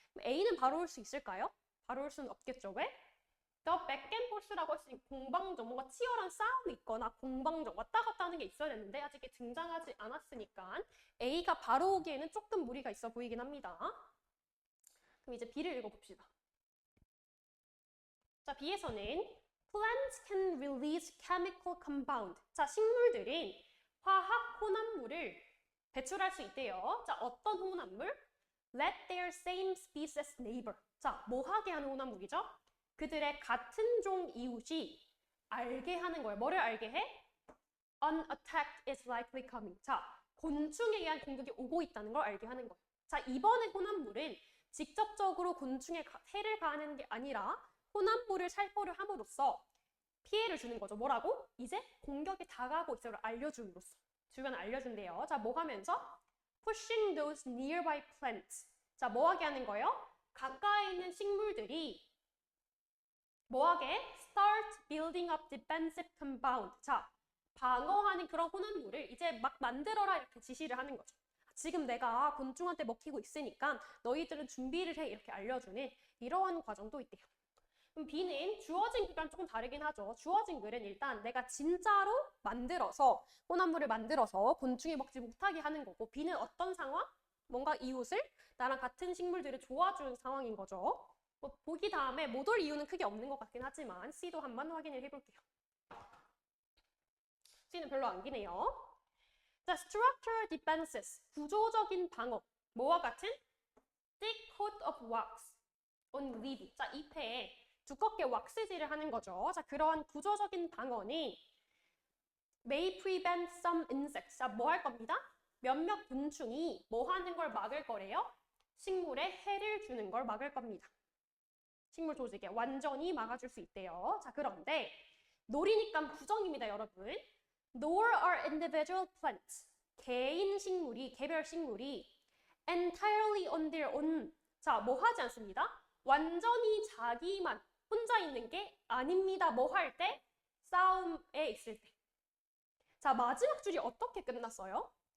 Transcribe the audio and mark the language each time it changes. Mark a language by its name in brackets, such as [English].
[Korean] A는 바로 올 수 있을까요? 바로 올 수는 없겠죠. 왜? The back and forth라고 할 수 있는 공방전, 뭔가 치열한 싸움이 있거나 공방전, 왔다 갔다 하는 게 있어야 되는데 아직 등장하지 않았으니까 A가 바로 오기에는 조금 무리가 있어 보이긴 합니다. 그럼 이제 B를 읽어봅시다. 자, B에서는 [English] Plants can release chemical compound. [Korean] 자, 식물들은 화학 혼합물을 배출할 수 있대요. 자, 어떤 혼합물? [English] Let their same species neighbor. [Korean] 자, 뭐 하게 하는 혼합물이죠? 그들의 같은 종 이웃이 알게 하는 거예요. 뭐를 알게 해? [English] An attack is likely coming. [Korean] 자, 곤충에 의한 공격이 오고 있다는 걸 알게 하는 거예요. 자, 이번에 혼합물은 직접적으로 곤충에 해를 가하는 게 아니라 혼합물을 살포를 함으로써 피해를 주는 거죠. 뭐라고? 이제 공격이 다가오고 있어를 알려줌으로써. 주변을 알려준대요. 자, 뭐 하면서? [English] Pushing those nearby plants. [Korean] 자, 뭐 하게 하는 거예요? 가까이 있는 식물들이 뭐하게? [English] Start building up defensive compound. [Korean] 자, 방어하는 그런 혼합물을 이제 막 만들어라 이렇게 지시를 하는 거죠. 지금 내가 곤충한테 먹히고 있으니까 너희들은 준비를 해 이렇게 알려주는 이러한 과정도 있대요. 그럼 B는 주어진 글과는 조금 다르긴 하죠. 주어진 글은 일단 내가 진짜로 만들어서 혼합물을 만들어서 곤충이 먹지 못하게 하는 거고 B는 어떤 상황? 뭔가 이웃을 나랑 같은 식물들을 도와주는 상황인 거죠. 보기 다음에 못 올 이유는 크게 없는 것 같긴 하지만 C도 한번 확인을 해볼게요. C는 별로 안 기네요. 자, [English] structural defenses, [Korean] 구조적인 방어. 뭐와 같은? [English] thick coat of wax on leaf. [Korean] 자, 잎에 두껍게 왁스질을 하는 거죠. 자, 그러한 구조적인 방어는 [English] may prevent some insects. [Korean] 자, 뭐 할 겁니다? 몇몇 곤충이 뭐 하는 걸 막을 거래요? 식물에 해를 주는 걸 막을 겁니다. 식물 조직에 완전히 막아줄 수 있대요. 자, 그런데 놀이니까 부정입니다, 여러분. [English] Nor are individual plants. [Korean] 개인 식물이, 개별 식물이 [English] entirely on their own. [Korean] 자, 뭐 하지 않습니다. 완전히 자기만 혼자 있는 게 아닙니다. 뭐 할 때? 싸움에 있을 때. 자, 마지막 줄이 어떻게 끝났어요?